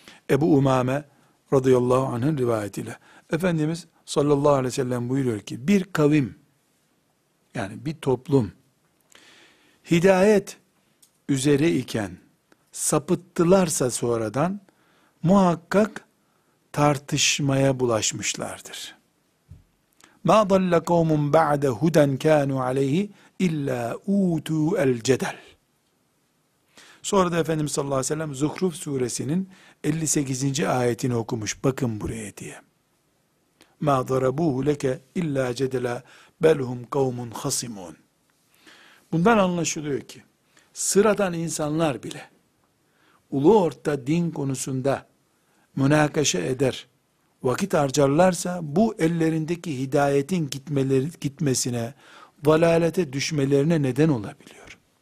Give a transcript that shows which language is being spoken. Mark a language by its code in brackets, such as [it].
[tr] Ebu Umame radıyallahu anh'ın rivayetiyle. Efendimiz sallallahu aleyhi ve sellem buyuruyor ki, bir kavim, yani bir toplum, hidayet üzere iken sapıttılarsa sonradan, muhakkak tartışmaya bulaşmışlardır. [ar] مَا ضَلَّ قَوْمٌ بَعْدَ هُدًا كَانُوا عَلَيْهِ اِلَّا اُوتُوا الْجَدَلِ [tr] Sonra da Efendimiz sallallahu aleyhi ve sellem Zuhruf suresinin 58. ayetini okumuş. Bakın buraya diye. [ar] مَا ضَرَبُوهُ لَكَ اِلَّا جَدَلَا بَلْهُمْ قَوْمٌ خَصِمُونَ [tr] Bundan anlaşılıyor ki, sıradan insanlar bile ulu orta din konusunda münakaşa eder, vakit harcarlarsa bu ellerindeki hidayetin gitmesine, dalalete düşmelerine neden olabiliyor.